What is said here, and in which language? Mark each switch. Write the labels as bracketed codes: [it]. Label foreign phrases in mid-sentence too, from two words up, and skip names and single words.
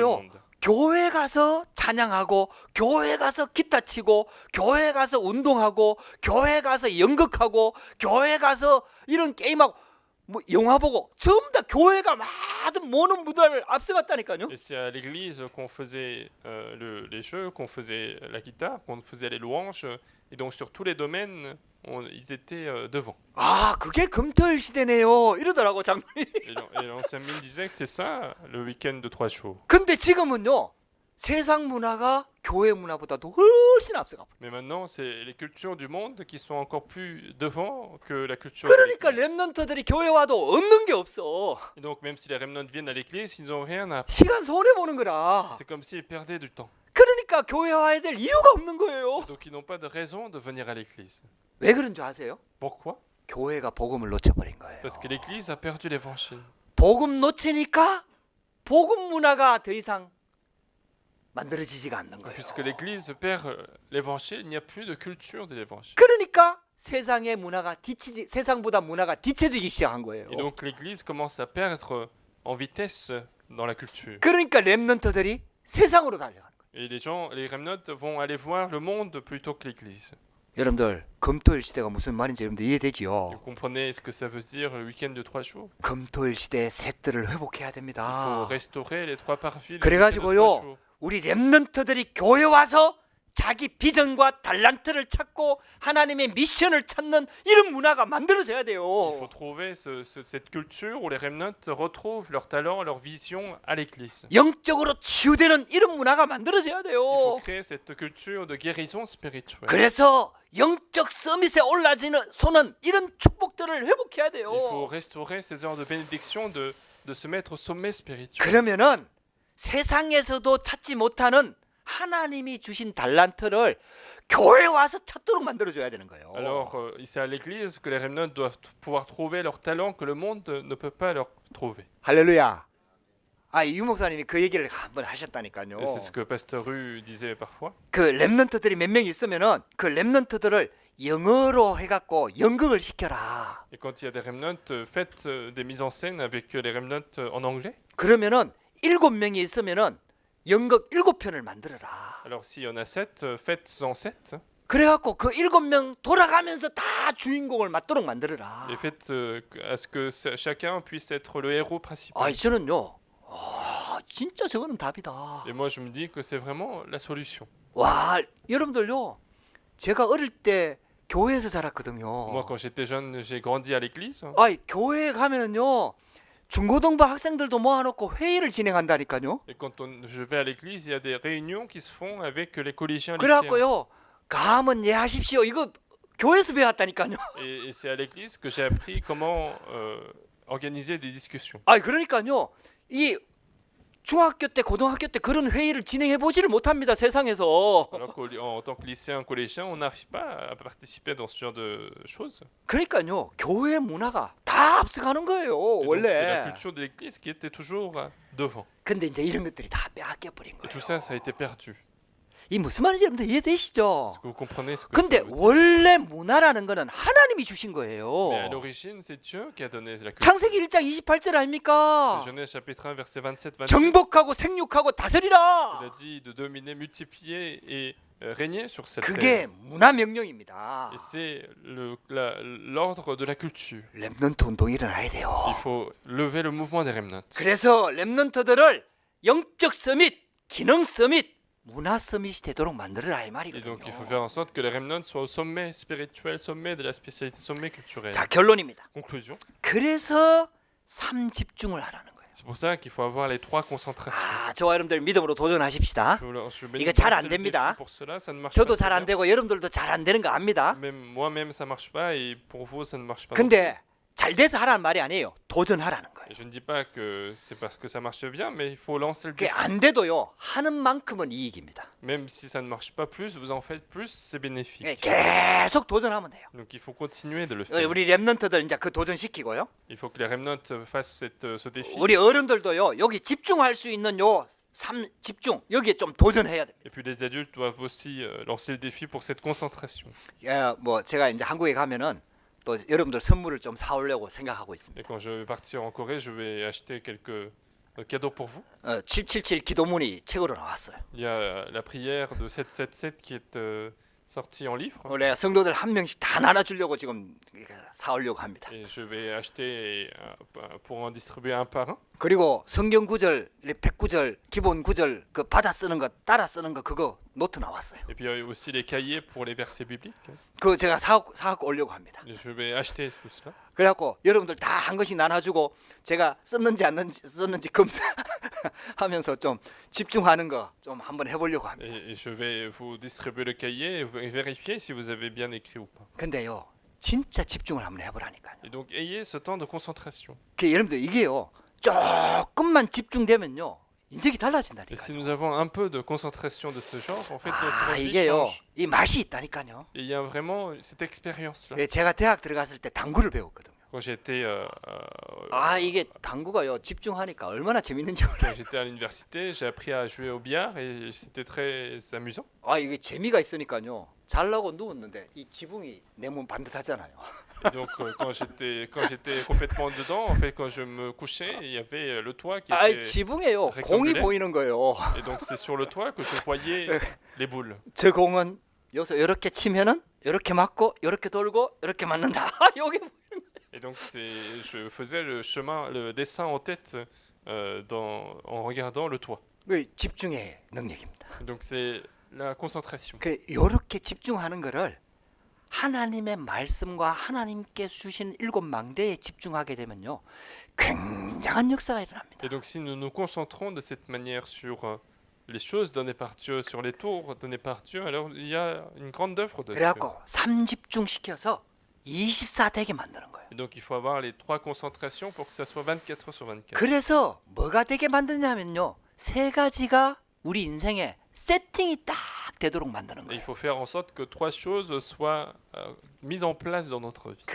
[ko] 그래갖고요 [fr] monde. [ko] 교회 가서 찬양하고 교회 가서 기타 치고 교회 가서 운동하고 교회 가서 연극하고 교회 가서 이런 게임하고 뭐 영화 보고 전부 다 교회가 많은 모든 문화를 앞서갔다니까요. [fr] Et c'est à l'église qu'on faisait les jeux, qu'on faisait la guitare, qu'on faisait les louanges. Et donc sur tous les domaines, ils étaient devant. [ko] 그게 금토일 시대네요. 이러더라고 장로님. [fr] Et l'ancien mine disait que c'est ça, le week-end de 3 jours. [ko] 근데 지금은요. 세상 문화가 교회 문화보다도 훨씬 앞서가. [fr] Mais maintenant, c'est les cultures du monde qui sont encore plus devant que la culture [ko] 그러니까 [fr] de l'église. [ko] 렘넌트들이 교회 와도 얻는 게 없어. [fr] Et donc même si les remnants viennent à l'église, ils n'ont rien à... [ko] 시간 손해 보는 거라. [fr] C'est comme s'ils perdaient du temps. [ko] 그러니까 교회 와야 될 이유가 없는 거예요. [fr] Donc ils n'ont pas de raison de venir à l'église. [ko] 왜 그런 줄 아세요? [fr] Pourquoi? [ko] 교회가 복음을 놓쳐버린 거예요. [fr] Parce que l'église a perdu l'évangile. [ko] 복음 놓치니까 복음 문화가 더 이상 만들어지지가 않는 거예요. [fr] Puisque l'église perd l'évangile, il n'y a plus de culture de l'évangile. [ko] 그러니까 세상의 문화가 세상보다 문화가 뒤처지기 시작한 거예요. [fr] Et donc l'église commence à perdre en vitesse dans la culture. [ko] 그러니까 렘넌트들이 세상으로 달려가는 거예요. [fr] Et les remnants vont aller voir le monde plutôt que l'église. [ko] 여러분들 금토일 시대가 무슨 말인지 여러분들 [fr] Vous [ko] 이해되지요? [fr] comprenez ce que ça veut dire le week-end de 3 jours? [ko] 금토일 시대의 셋들을 회복해야 [fr] Il faut [ko] 됩니다. [fr] restaurer les 3 parvis. [ko] 그래가지고요 우리 렘넌트들이 교회 와서 자기 비전과 달란트를 찾고 하나님의 미션을 찾는 이런 문화가 만들어져야 [fr] Il [ko] 돼요. [fr] faut trouver cette culture où les remnants retrouvent leur talent, leur vision à l'église. [ko] 영적으로 치유되는 이런 문화가 만들어져야 [fr] Il [ko] 돼요. [fr] faut créer cette culture de guérison spirituelle. [ko] 그래서 영적 서밋에 올라지는 손은 이런 축복들을 회복해야 [fr] Il faut [ko] 돼요. [fr] restaurer ces heures de bénédiction, de se mettre au sommet spirituel. [ko] 그러면은 세상에서도 찾지 못하는 하나님이 주신 달란트를 교회 와서 찾도록 만들어줘야 되는 거예요. [fr] Alors, c'est à l'église que les remnants doivent pouvoir trouver leur talent que le monde ne peut pas leur trouver. [ko] 할렐루야. 유 목사님이 그 얘기를 한번 하셨다니까요. [fr] Et c'est ce que Pasteur Ru disait parfois. [ko] 그 렘넌트들이 몇 명 있으면은 그 렘넌트들을 영어로 해갖고 연극을 시켜라. [fr] Et quand il y a des remnants, faites des mises en scène avec les remnants en anglais. [ko] 그러면은 7명이 있으면은 연극 7편을 만들어라. [fr] Alors, s'il y en a 7, faites-en 7. [ko] 그래갖고 그 7명 돌아가면서 다 주인공을 맡도록 만들어라. [fr] Et faites à ce que chacun puisse être le héros principal. [ko] 저는요. 진짜 저거는 답이다. [fr] Et moi, je me dis que c'est vraiment la solution. [ko] 와, 여러분들요. 제가 어릴 때 교회에서 자랐거든요. [fr] Moi, quand j'étais jeune, j'ai grandi à l'église. [ko] 교회에 가면은요. 중고등부 학생들도 모아놓고 회의를 진행한다니까요. [fr] Et quand je vais à l'église, il y a des réunions qui se font avec les collégiens lycéens. [ko] 그래갖고요. 가면 예하십시오. 이거 교회에서 배웠다니까요. [fr] Et c'est à l'église que j'ai appris comment organiser des discussions. [ko] 그러니까요. 이 중학교 때 고등학교 때 그런 회의를 진행해 보지를 못합니다. 세상에서. [fr] Alors qu'en tant que lycéen, collégien, on n'arrive pas à participer dans ce genre de choses. [ko] 그러니까요. 교회 문화가 다 앞서가는 거예요. [fr] Et donc, c'est la [ko] 원래. [fr] culture de l'Église qui était toujours devant. [ko] 근데 이제 이런 것들이 다 빼앗겨 버린 [fr] Et tout [ko] 거예요. [fr] ça, ça a été perdu. [ko] 이 무슨 말인지 여러분들 이해되시죠? [fr] Est-ce que vous comprenez ce que [ko] 근데 [fr] ça veut dire? [ko] 원래 문화라는 거는 하나님이 주신 거예요. [fr] Mais à l'origine, c'est Dieu qui a donné la culture. [ko] 창세기 1장 28절 아닙니까? [fr] C'est Genèse chapitre 1, verset 27, 28. [ko] 정복하고 생육하고 다스리라. [fr] Il a dit de dominer, multiplier et régner sur cette [ko] 그게 [fr] terre. [ko] 문화 명령입니다. [fr] Et c'est l'ordre de la culture. [ko] 렘넌트 운동이 일어나야 [fr] Il [ko] 돼요. [fr] faut lever le mouvement des remnants. [ko] 그래서 렘넌트들을 영적 서밋, 기능 서밋, 문화 서밋이 되도록 만들어라 이 [fr] Et [ko] 말이거든요. [fr] donc il faut faire en sorte que les remnants soient au sommet spirituel, sommet de la spécialité, sommet culturel. [ko] 자, 결론입니다. [fr] Conclusion. [ko] 그래서 3집중을 하라는 거예요. [fr] C'est pour ça qu'il faut avoir les trois concentrations. [ko] 아, 저와 여러분들 믿음으로 도전하십시다. [fr] Je mets [ko] 이거 잘 안 [fr] le défi [ko] 됩니다. [fr] pour cela, ça ne marche [ko] 저도 [fr] pas. [ko] 잘 안 되고 여러분들도 잘 안 되는 거 압니다. [fr] Même moi-même ça marche pas et pour vous ça ne marche pas. [ko] 근데 잘 돼서 하라는 말이 아니에요. 도전하라는 거예요. [fr] Et je ne dis pas que c'est parce que ça marche bien, mais il faut lancer le [ko] 그게 [fr] défi. [ko] 안 돼도요. 하는 만큼은 이익입니다. [fr] Même si ça ne marche pas plus, vous en faites plus, c'est bénéfique. [ko] 계속 도전하면 돼요. [fr] Donc il faut continuer de le faire. [ko] 우리 렘넌트들 이제 그 도전 시키고요. [fr] Il faut que les remnants fassent ce défi. [ko] 우리 어른들도요. 여기 집중할 수 있는 요 3집중 여기에 좀 도전해야 돼요. [fr] Et puis les adultes doivent aussi lancer le défi pour cette concentration. [ko] 뭐 제가 이제 한국에 가면은 또 여러분들 선물을 좀 사오려고 생각하고 있습니다. [fr] Et quand je vais partir en Corée, je vais acheter quelques cadeaux pour vous. [ko] 777 기도문이 책으로 나왔어요. [fr] Il y a la prière de 777 qui est sortie en livre. [ko] 원래 성도들 한 명씩 다 나눠주려고 지금 사오려고 합니다. [fr] Et je vais acheter pour en distribuer un par un. [ko] 그리고 성경 구절, 100구절, 기본 구절 그 받아 쓰는 거, 따라 쓰는 거 그거 노트 나왔어요. [fr] Et puis il y a aussi les cahiers pour les versets bibliques. [ko] 그거 제가 사갖고 오려고 합니다. [fr] Et je vais acheter tout cela. [ko] 그래갖고 여러분들 다 한 것씩 나눠주고 제가 썼는지 안 썼는지 검사하면서 좀 집중하는 거 좀 한번 해보려고 합니다. [fr] Et je vais vous distribuer le cahier et vérifier si vous avez bien écrit ou pas. [ko] 근데요, 진짜 집중을 한번 해보라니까요. [fr] Et donc ayez ce temps de concentration. [ko] 여러분들 이게요, 조금만 집중되면요, 인생이 [fr] Et si [ko] 달라진다니까요. [fr] nous avons un peu de concentration de ce genre, en fait notre [ko] 아, [fr] vie [ko] 이게요, [fr] change. [ko] 이 맛이 있다니까요. [fr] Et il y a vraiment cette expérience-là. [ko] 제가 대학 들어갔을 때 당구를 배웠거든요. [fr] Quand j'étais [ko] 아, 이게 당구가요, 집중하니까 얼마나 재밌는지 몰라요. [fr] quand j'étais à l'université, j'ai appris à jouer au billard et c'était très amusant. [ko] 아, 이게 재미가 있으니까요. 잘라고 누웠는데 이 지붕이 내 몸 반듯하잖아요. [fr] Et donc quand j'étais complètement dedans, en fait quand je me couchais, il y avait le toit qui [ko] 아, [fr] était [ko] 지붕에요, [fr] rectangulaire. [ko] 공이 보이는 거예요. [fr] Et donc c'est sur le toit que je voyais les boules. [ko] 저 공은 여기서 이렇게 치면은 이렇게 맞고 이렇게 돌고 이렇게 맞는다. 여기 [fr] Et donc je faisais le dessin en tête en regardant le toit. [ko] 집중의 능력입니다. [fr] Donc c'est la concentration. [ko] 이렇게 집중하는 거를 하나님의 말씀과 하나님께 주신 7망대에 집중하게 되면요, 굉장한 역사가 일어납니다. [fr] Et donc si nous nous concentrons de cette manière sur les choses données par Dieu, sur les tours donnés par Dieu, alors il y a une grande œuvre de Dieu. [ko] 그래갖고 3집중 시켜서 24되게 만드는 거예요. [fr] Et donc il faut avoir les trois concentrations pour que ça soit 24 sur 24. [ko] 그래서 뭐가 되게 만드냐면요, 세 가지가 우리 인생에 세팅이 딱 되도록 만드는 [fr] Et il [ko] 거예요. [fr] faut faire en sorte que trois choses soient mises en place dans notre vie.